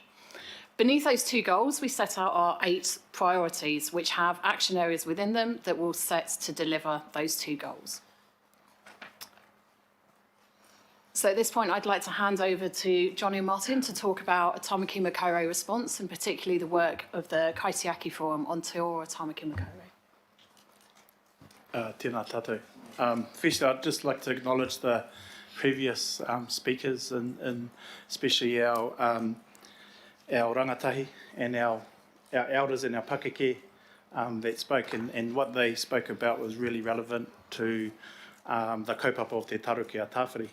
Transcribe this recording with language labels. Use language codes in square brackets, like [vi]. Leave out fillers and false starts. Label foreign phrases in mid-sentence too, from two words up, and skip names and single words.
[en] Beneath those two goals, we set out our 8 priorities, which have action areas within them that will set to deliver those 2 goals. So at this point, I'd like to hand over to Johnny and Martin to talk about a Tāmaki Makaurau response, and particularly the work of the Kaitiaki Forum on Te Ora Tāmaki Makaurau. [mi] Tēnā tātou. [en] Firstly, I'd just like to acknowledge the previous speakers, and especially our rangatahi and our elders and our pakeke that spoke, and what they spoke about was really relevant to the kaupapa of Te Taraki Tawhiri.